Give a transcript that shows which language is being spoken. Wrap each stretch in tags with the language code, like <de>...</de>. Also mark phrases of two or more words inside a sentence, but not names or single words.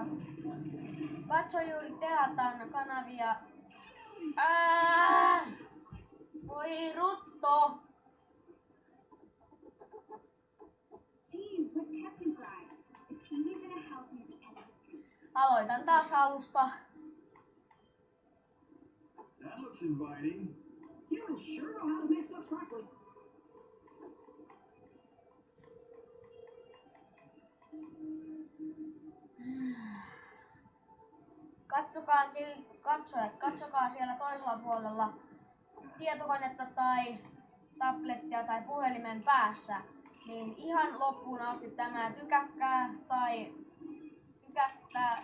<fi>Katso juuri Teatan kanavia. Voi rutto. Aloitan taas alusta.</fi> <en>That looks inviting. Humans sure know how to make stuff sparkly.</en> <fi>Katsokaa siellä toisella puolella tietokonetta tai tablettia tai puhelimen päässä, niin ihan loppuun asti tämä tykätkää tai tykättää.</fi>